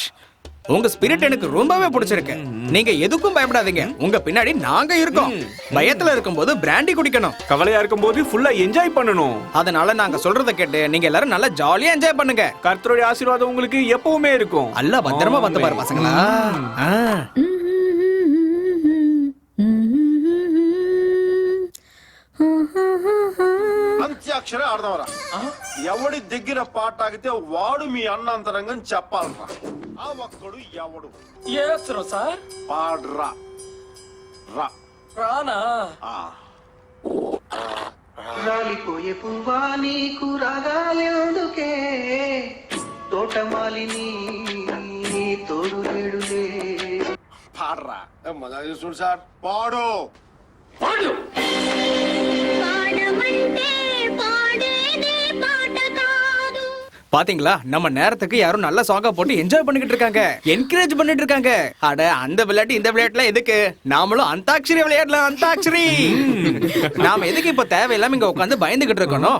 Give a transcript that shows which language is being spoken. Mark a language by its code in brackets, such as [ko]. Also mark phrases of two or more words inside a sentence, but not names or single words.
[ta] உங்க ஸ்பிரிட் எனக்கு ரொம்பவே பிடிச்சிருக்கு. நீங்க எதுக்கும் பயப்படாதீங்க. உங்க பின்னாடி நாங்க இருக்கோம். பயத்துல இருக்கும்போது பிராண்டி குடிக்கணும். கவலையா இருக்கும்போது ஃபுல்லா என்ஜாய் பண்ணணும். அதனால நாங்க சொல்றத கேட்டு நீங்க எல்லாரும் நல்லா ஜாலியா என்ஜாய் பண்ணுங்க. கர்த்தருடைய ஆசீர்வாதம் உங்களுக்கு எப்பவுமே இருக்கும். அல்ல பத்திரமா வந்து பாரு பசங்களா. [te] అంత్యాక్షరే ఆడదావరా ఎవడి దగ్గర పాట ఆగితే వాడు మీ అన్నంతరంగం చెప్పాలరా. ఆ ఒక్కడు ఎవడు ఏస్తున్నా సార్? పాడ్రా రా రానా? రాలిపోయే పువ్వా నీకు రాగాలెందుకే, తోటమాలిని తోడు లేడులే. పాడ్రా మజా చూడు సార్. పాడు పాడు. [ta] பாத்தீங்களா, நம்ம நேரத்துக்கு யாரும் நல்ல சாங்கா போட்டு என்ஜாய் பண்ணிக்கிட்டு இருக்காங்க, என்கரேஜ் பண்ணிட்டு இருக்காங்க. அட அந்த விளையாட்டு இந்த விளையாட்டுல எதுக்கு? நாமளும் அந்தாக்ஷரி விளையாடலாம். அந்தாக்ஷரி. நாம எதுக்கு இப்ப தேவையில்லாம இங்க உட்காந்து பயந்துகிட்டு இருக்கணும்?